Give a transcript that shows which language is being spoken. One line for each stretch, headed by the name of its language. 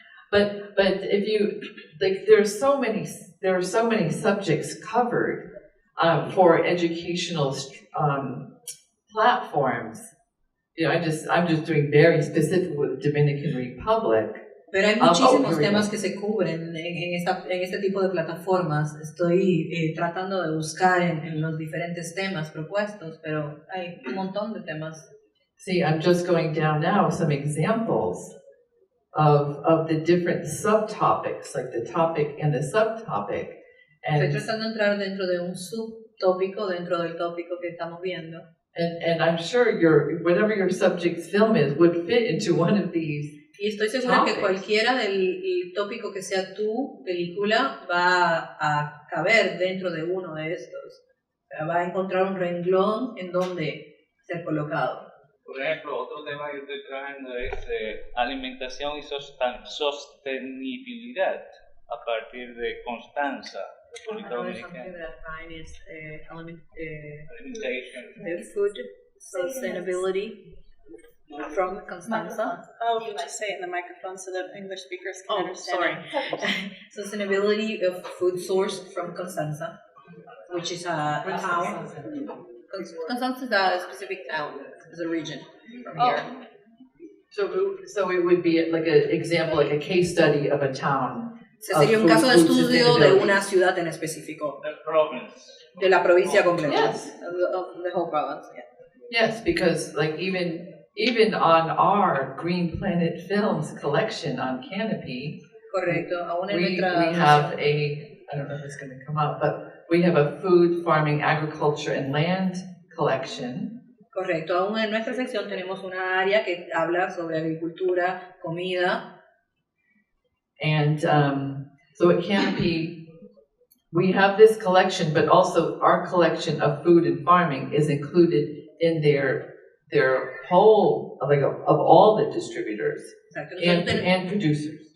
English: But if you like, there are so many subjects covered for educational platforms. You know, I'm just doing very specific with Dominican Republic.
Spanish: Pero hay muchísimos temas que se cubren en este tipo de plataformas. Estoy tratando de buscar en los diferentes temas propuestos, pero hay un montón de temas.
English: See, I'm just going down now some examples of the different subtopics, like the topic and the subtopic.
Spanish: Estoy tratando de entrar dentro de un subtópico dentro del tópico que estamos viendo.
English: And I'm sure whatever your subject's film is would fit into one of these.
Spanish: Y estoy segura que cualquiera del tópico que sea tu película va a caber dentro de uno de estos. O sea, va a encontrar un renglón en donde ser colocado. Por ejemplo, otro tema que estoy trabajando es alimentación y sostenibilidad a partir de Constanza, República Dominicana.
English: Food sustainability from Constanza. Oh, you just say it in the microphone so that English speakers can understand. Sorry. Sustainability of food source from Constanza, which is a town. Constanza is a specific town, is a region from here. So it would be like an example, like a case study of a town.
Spanish: Sería un caso de estudio de una ciudad en específico. De la provincia completa.
English: Yes. Of the whole province. Yeah. Yes, because like even on our Green Planet Films collection on Canopy,
Spanish: correcto.
English: We have I don't know if it's going to come up, but we have a food, farming, agriculture, and land collection.
Spanish: Correcto. Aún en nuestra sección tenemos una área que habla sobre agricultura, comida.
English: And so at Canopy, we have this collection, but also our collection of food and farming is included in their whole, like of all the distributors and producers.